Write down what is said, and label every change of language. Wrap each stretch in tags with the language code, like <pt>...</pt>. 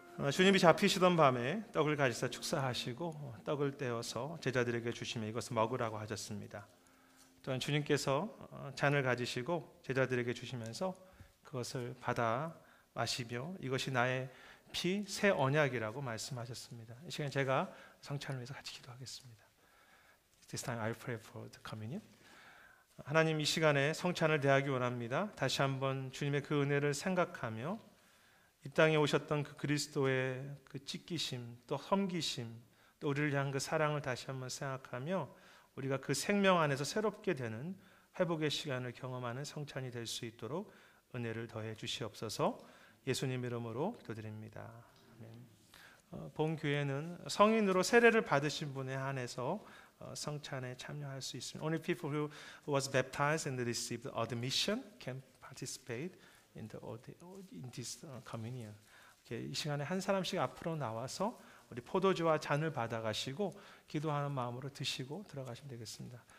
<ko>주님이 잡히시던 밤에 떡을 가지사 축사하시고 떡을 떼어서 제자들에게 주시며 이것을 먹으라고 하셨습니다. 또한 주님께서 잔을 가지시고 제자들에게 주시면서 그것을 받아 마시며 이것이 나의 피 새 언약이라고 말씀하셨습니다. 이 시간 제가 성찬을 위해서 같이 기도하겠습니다.</ko> <en>This time I pray for the communion.</en> <ko>하나님, 이 시간에 성찬을 대하기 원합니다. 다시 한번 주님의 그 은혜를 생각하며 이 땅에 오셨던 그 그리스도의 그 찢기심, 또 섬기심, 또 우리를 향한 그 사랑을 다시 한번 생각하며 우리가 그 생명 안에서 새롭게 되는 회복의 시간을 경험하는 성찬이 될 수 있도록 은혜를 더해 주시옵소서. 예수님 이름으로 기도드립니다. 아멘. 본 교회는 성인으로 세례를 받으신 분에 한해서 성찬에 참여할 수 있습니다.</ko> <en>Only people who was baptized and received admission can participate in this communion.</en> <ko>이 시간에 한 사람씩 앞으로 나와서 우리 포도주와 잔을 받아가시고 기도하는 마음으로 드시고 들어가시면 되겠습니다.</ko>